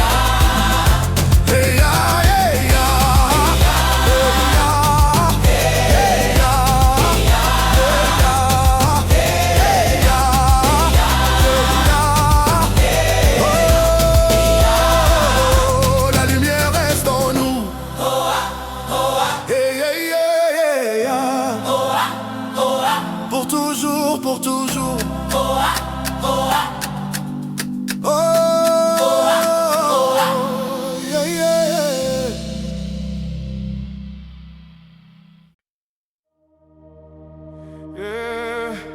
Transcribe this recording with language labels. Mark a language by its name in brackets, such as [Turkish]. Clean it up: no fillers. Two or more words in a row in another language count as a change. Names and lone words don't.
[English] Yeah, yeah, [French] Oh, la lumière reste en nous. [English] Yeah, yeah, yeah, yeah. [French] Pour toujours, pour toujours. [English] Oh, yeah, yeah. Yeah.